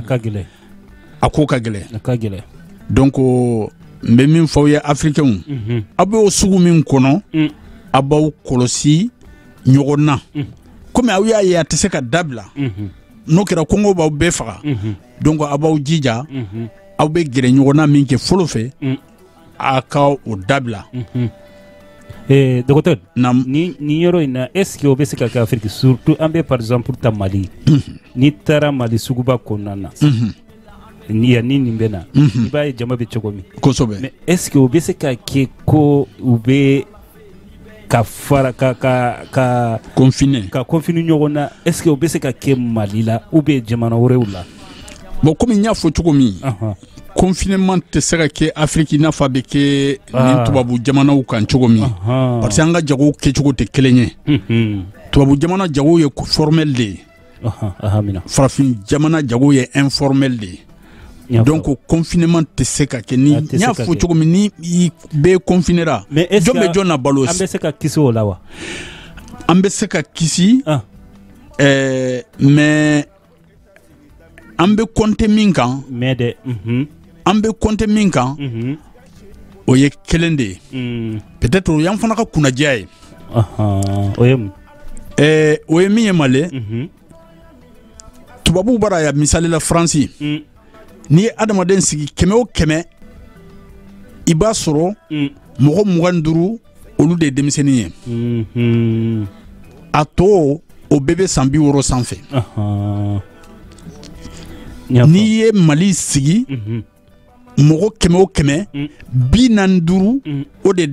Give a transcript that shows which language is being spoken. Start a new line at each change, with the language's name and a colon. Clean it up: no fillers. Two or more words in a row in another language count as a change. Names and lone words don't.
Bambara: a ko ka gɛlɛn donc n bɛ min fɔ aw ye africains aw bɛ o sugu min kɔnɔ a b'aw kɔlɔsi ɲɔgɔn na komi aw y'a ye a tɛ se ka dabila n'o kɛra kɔngɔ b'aw bɛɛ faga donc a b'aw jija aw bɛ gɛrɛ ɲɔgɔn na min kɛ fɔlɔ fɛ a ka o dabila docteur ni yɔrɔ in na
French: est-ce que
Bambara: o bɛ se ka kɛ Afrique surtout an bɛ
French: par exemple
Bambara: ta Mali n'i taara Mali suguba kɔnɔna na ni nin bɛ na i b'a ye jama bɛ cogo min kosɛbɛ
French: mais est-ce que
Bambara: o bɛ se ka kɛ ko u bɛ ka fara ka confiner ɲɔgɔn na
French: est-ce que
Bambara: o bɛ se ka kɛ Mali la
French: ou bien
Bambara: jamana wɛrɛw la
French: bon comme
Bambara: n y'a fɔ cogo min confinement tɛ se ka kɛ Afrique n'a fɔ a bɛ kɛ nin tubabu jamanaw kan cogo min
French: parce que
Bambara: an ka jago kɛcogo tɛ kelen ye tubabu jamana jago ye formel de ye farafin jamana jago ye informel de ye donc confinement tɛ se ka kɛ ni n y'a fɔ cogo min ni i bɛɛ confinera jɔn bɛ jɔn na balo an bɛ se ka kisi o la wa an bɛ se ka kisi mais an bɛ compter min kan an bɛ compter min kan o ye kelen de ye peut-être o y'an fana ka kunnadiya ye o ye min ye Mali tubabuw bara ya misali la France ni ye adamaden sigi 100 o 100 i b'a sɔrɔ mɔgɔ 25 olu de ye denmisɛnnin ye a tɔ o bɛɛ bɛ san 60 sanfɛ n'i ye Mali sigi mɔgɔ 100 o 100 45 o de ye